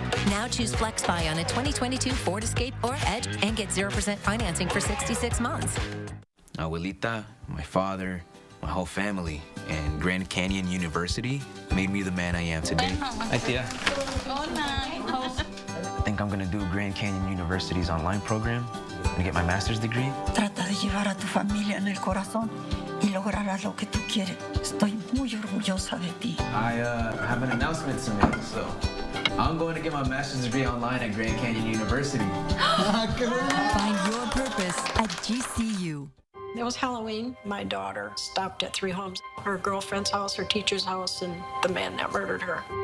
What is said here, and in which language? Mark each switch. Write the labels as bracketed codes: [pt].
[en] Now choose FlexBuy on a 2022 Ford Escape or Edge and get 0% financing for 66 months. Abuelita, my father, my whole family, and Grand Canyon University made me the man I am today. Hi, Tia. I think I'm gonna do Grand Canyon University's online program and get my master's degree. [es] Trata de llevar a tu familia en el corazón y lograrás lo que tú quieres. Estoy muy orgullosa de ti. [en] I have an announcement to make, so I'm going to get my master's degree online at Grand Canyon University. Find your purpose at GCU. It was Halloween. My daughter stopped at 3 homes, her girlfriend's house, her teacher's house, and the man that murdered her.